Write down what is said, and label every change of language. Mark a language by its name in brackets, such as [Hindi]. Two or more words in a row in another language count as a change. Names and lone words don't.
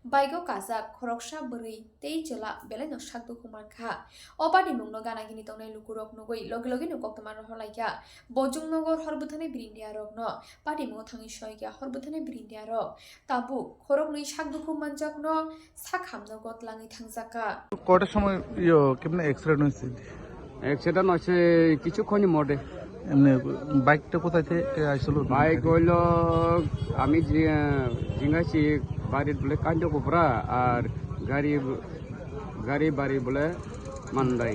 [Kok Borok] o kazak khoroksa buri tei jela beleno sakdo kuman kha opadi mungno gana gini tongnai lukurok nugoi logi logi nukok tomar holaika bojungnogor horbuthane brindia rok no padi mungo thangi soyga horbuthane brindia rok tabu khorok ni sakdo kuman jakno sakhamno gotlangi thangjaka [Bangla] কটার সময় কেমন অ্যাক্সিডেন্ট হয়েছে? অ্যাক্সিডেন্ট হচ্ছে কিছুক্ষণই মোটে। এমনি বাইকটা কোথায় থেকে আসছিল? বাইক হইল আমি জিঙ্গাইছি বাড়ির বলে কাঞ্জকোপরা আর গাড়ি বাড়ি বলে মান্দাই।